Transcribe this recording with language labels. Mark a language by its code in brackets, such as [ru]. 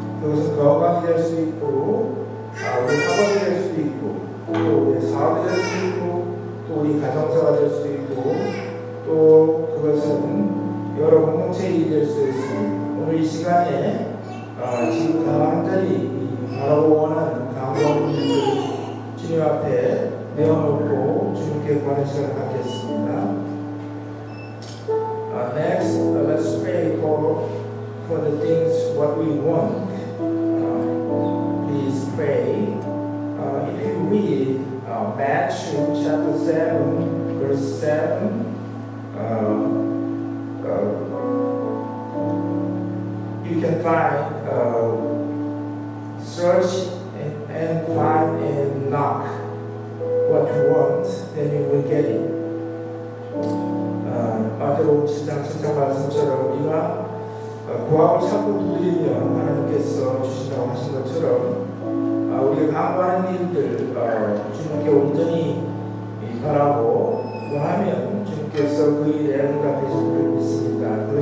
[ko] 그것은 건강이 될 수 있고 우리 학업이 될 수도 있고 또 우리 사업이 될 수 있고 또 우리 가정사가 될 수도 있고 또 그것은 여러 공동체 일이 될 수 있습니다. 오늘 이 시간에 지금 간절히 바라고 원하는 강구하는 일들 주님 앞에 내어놓고 주님께 구하는 시간을 갖겠습니다. [en] Next, let's pray for the things what we want. Please pray. If you read Matthew chapter 7, verse 7, you can find search and find and knock what you want, then you will get it. [ko] 마태복음 7장 7장 말씀처럼 우리가 구하고 찾고 두드리면 하나님께서 주신다고 하신 것처럼 우리가 강구하는 일들 주님께 온전히 바라고 원하면 주님께서 그 일에 응답해 주실 줄 믿습니다.